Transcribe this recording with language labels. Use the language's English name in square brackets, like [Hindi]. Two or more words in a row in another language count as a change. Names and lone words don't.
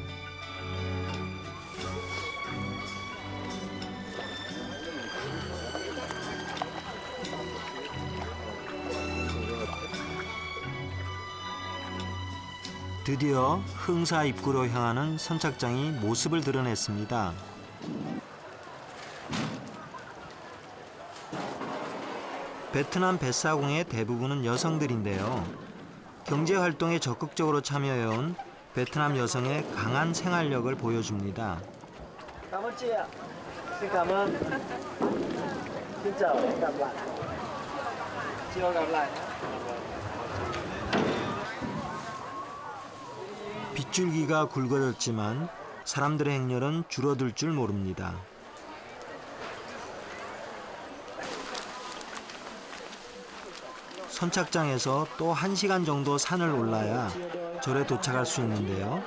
[Korean] 드디어 흥사 입구로 향하는 선착장이 모습을 드러냈습니다. 베트남 뱃사공의 대부분은 여성들인데요. 경제활동에 적극적으로 참여해온 베트남 여성의 강한 생활력을 보여줍니다. [Vietnamese] Cảm ơn chị ạ. Xin cảm ơn. Xin chào, hẹn gặp lại. Chưa gặp lại. [Korean] 빗줄기가 굵어졌지만 사람들의 행렬은 줄어들 줄 모릅니다. 선착장에서 또 1시간 정도 산을 올라야 절에 도착할 수 있는데요.